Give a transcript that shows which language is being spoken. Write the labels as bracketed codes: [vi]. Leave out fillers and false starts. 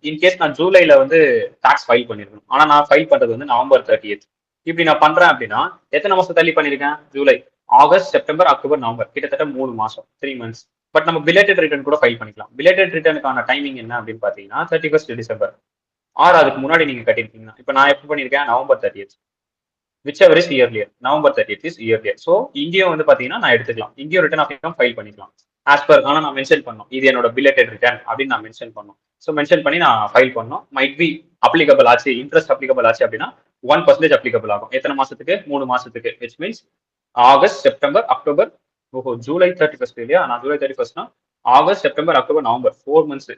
[ta] In case நான் ஜூலைல வந்து tax file பண்ணிருக்கணும், ஆனா நான் ஃபைல் பண்றது வந்து November 30th. இப்படி நான் பண்றேன் அப்படின்னா எத்தனை மாசம் தள்ளி பண்ணிருக்கேன், July, August, September, October, November, கிட்டத்தட்ட 3 மாசம், 3 months. பட் நம்ம பிலேட்டட் ரிட்டர்ன் கூட ஃபைல் பண்ணிக்கலாம். பிலேட்டட் ரிட்டர்னுக்கான டைமிங் என்ன அப்படின்னு பாத்தீங்கன்னா 31st December, ஆறு அதுக்கு முன்னாடி நீங்க கட்டிருக்கீங்கன்னா. இப்ப நான் எப்ப பண்ணிருக்கேன், [en] November 30th, whichever is earlier. November 30th is earlier. [ta] So இங்கேயும் வந்து பாத்தீங்கன்னா நான் எடுத்துக்கலாம், இங்கேயும் ரிட்டர்ன் ஆஃப் இன்கம் ஃபைல் பண்ணிக்கலாம் ஆஸ் பர். ஆனா நான் மென்ஷன் பண்ணோம் இது என்னோட பிலேட்டட் ரிட்டர்ன் அப்படின்னு நான் மென்ஷன் பண்ணோம். ஸோ மென்ஷன் பண்ணி நான் ஃபைல் பண்ணோம். மைட் பி அப்ளிகபிள் ஆச்சு, இன்ட்ரெஸ்ட் அப்ளிகபிள் ஆச்சு அப்படின்னா 1% அப்ளிகபிள் ஆகும். எத்தனை மாசத்துக்கு, 3 மாசத்துக்கு. Which means August, September, October, ஓஹோ ஜூலை 31st இல்லையா, நான் July 31st August, September, October, November, 4 months.